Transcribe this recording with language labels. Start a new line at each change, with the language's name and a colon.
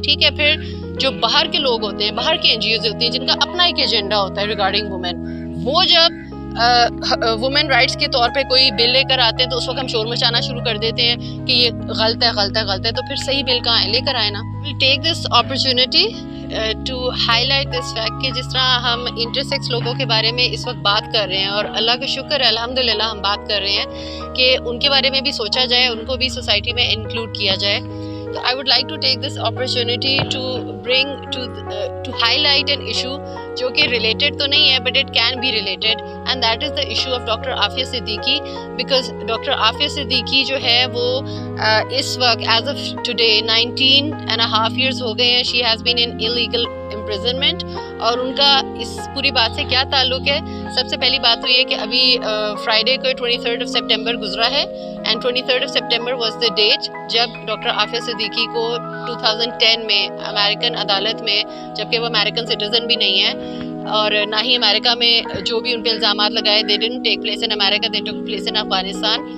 Urdu: ٹھیک ہے, پھر جو باہر کے لوگ ہوتے ہیں, باہر کے این جی اوز ہوتی ہیں جن کا اپنا ایک ایجنڈا ہوتا ہے ریگارڈنگ وومن, وہ جب وومن رائٹس کے طور پہ کوئی بل لے کر آتے ہیں تو اس وقت ہم شور مچانا شروع کر دیتے ہیں کہ یہ غلط ہے غلط ہے غلط ہے. تو پھر صحیح بل کہاں ہے؟ لے کر آئے نا.
English: well take this opportunity to highlight this fact
Urdu: کہ جس طرح ہم انٹرسیکس لوگوں کے بارے میں اس وقت بات کر رہے ہیں, اور اللہ کا شکر ہے الحمد للہ ہم بات کر رہے ہیں کہ ان کے بارے میں بھی سوچا جائے, ان کو بھی سوسائٹی میں انکلوڈ کیا جائے.
English: So I would like to take this opportunity to bring to highlight an issue
Urdu: جو کہ
English: related
Urdu: تو نہیں ہے
English: but it can be related, and that is the issue of Dr. Afia Siddiqui, because Dr.
Urdu: Afia Siddiqui جو ہے وہ اس وقت
English: as of today 19.5 years
Urdu: ہو گئے ہیں.
English: She has been in illegal imprisonment,
Urdu: اور ان کا اس پوری بات سے کیا تعلق ہے؟ سب سے پہلی بات تو یہ کہ ابھی فرائیڈے کو 23rd of September گزرا ہے,
English: اینڈ 23rd of September was the date
Urdu: جب ڈاکٹر عافیہ صدیقی کو 2010 میں امریکن عدالت میں, جبکہ وہ امریکن سٹیزن بھی نہیں ہے اور نہ ہی امریکہ میں جو بھی ان پہ الزامات لگائے
English: they didn't take place in
Urdu: America, they took place in Afghanistan.